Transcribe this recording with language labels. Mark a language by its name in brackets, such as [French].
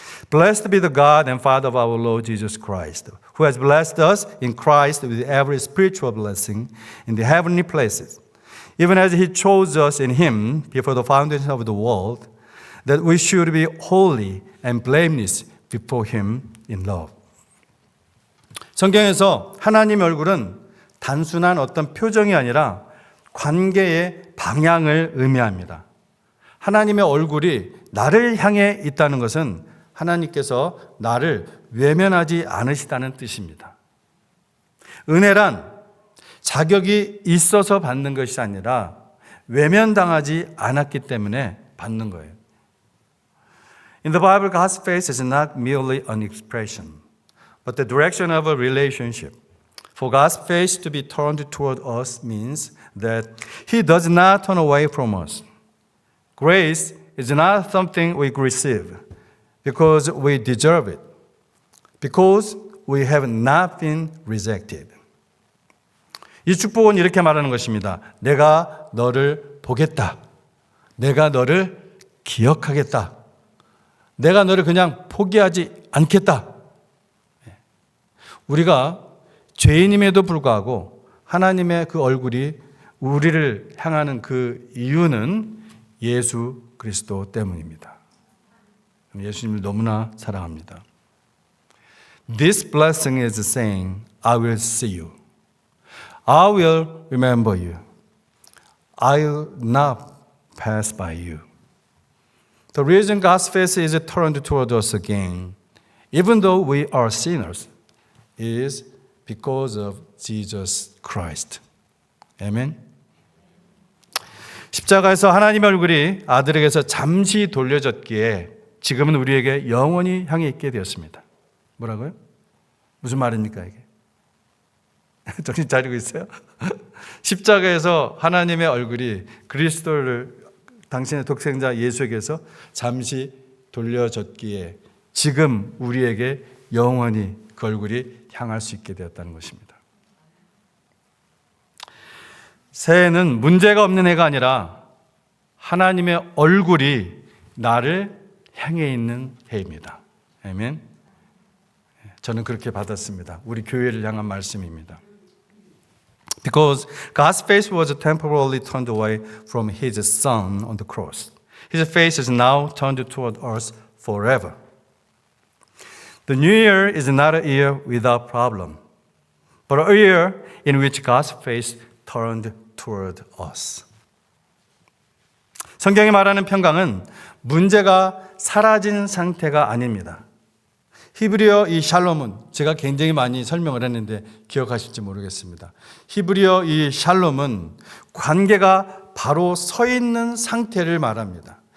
[English] Blessed be the God and Father of our Lord Jesus Christ, who has blessed us in Christ with every spiritual blessing in the heavenly places, even as he chose us in him before the foundation of the world, that we should be holy and blameless before him in love. [Korean] 성경에서 하나님의 얼굴은 단순한 어떤 표정이 아니라 관계의 방향을 의미합니다. 하나님의 얼굴이 나를 향해 있다는 것은 하나님께서 나를 외면하지 않으시다는 뜻입니다. 은혜란 자격이 있어서 받는 것이 아니라 외면당하지 않았기 때문에 받는 거예요. [English] In the Bible, God's face is not merely an expression, but the direction of a relationship. For God's face to be turned toward us means that He does not turn away from us. Grace is not something we receive because we deserve it, because we have not been rejected. [Korean] 이 축복은 이렇게 말하는 것입니다. 내가 너를 보겠다. 내가 너를 기억하겠다. 내가 너를 그냥 포기하지 않겠다. 우리가 죄인임에도 불구하고 하나님의 그 얼굴이 우리를 향하는 그 이유는 예수 그리스도 때문입니다. 예수님을 너무나 사랑합니다. [English] This blessing is saying, I will see you. I will remember you. I will not pass by you. The reason God's face is turned toward us again, even though we are sinners, is because of Jesus Christ. [Korean] 아멘. 십자가에서 하나님의 얼굴이 아들에게서 잠시 돌려졌기에 지금은 우리에게 영원히 향해 있게 되었습니다. 뭐라고요? 무슨 말입니까 이게? 정신 차리고 있어요? 십자가에서 하나님의 얼굴이 그리스도를 당신의 독생자 예수에게서 잠시 돌려졌기에 지금 우리에게 영원히 그 얼굴이 향할 수 있게 되었다는 것입니다. 새해는 문제가 없는 해가 아니라 하나님의 얼굴이 나를 향해 있는 해입니다. 아멘. 저는 그렇게 받았습니다. 우리 교회를 향한 말씀입니다. [English] Because God's face was temporarily turned away from His Son on the cross. His face is now turned toward us forever. The new year is not a year without problem, but a year in which God's face turned toward us. [Korean] 성경이 말하는 평강은 문제가 사라진 상태가 아닙니다. 히브리어 이 샬롬은 제가 굉장히 많이 설명을 했는데 기억하실지 모르겠습니다. 히브리어 이 샬롬은 관계가 바로 서 있는 상태를 말합니다.